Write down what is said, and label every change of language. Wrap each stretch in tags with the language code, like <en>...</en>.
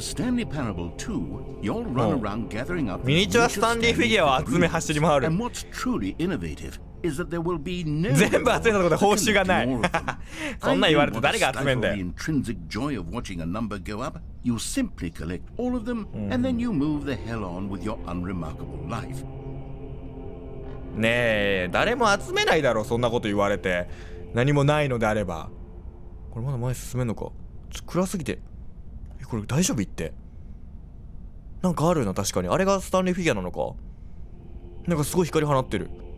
<en>the Stanley Parable 2, you'll run around gathering up</en> <ja>ミニチュアスタンリーフィギュアを集め走り回る。</ja> <en>And what's truly innovative is that there will be no</en> <ja>全部集めたところで報酬がない。そんなん言われて誰が集めんだよ。</ja> <en>The intrinsic joy of watching a number go up, you simply collect all of them and then you move the hell on with your unremarkable life.</en> <ja>ねえ、誰も集めないだろう、そんなこと言われて。何もないのであれば。これまだ前進めんのか。暗すぎて。これ大丈夫言って。なんかあるよな、確かに。あれがスタンリーフィギュアなのか。なんかすごい光放ってる。</ja>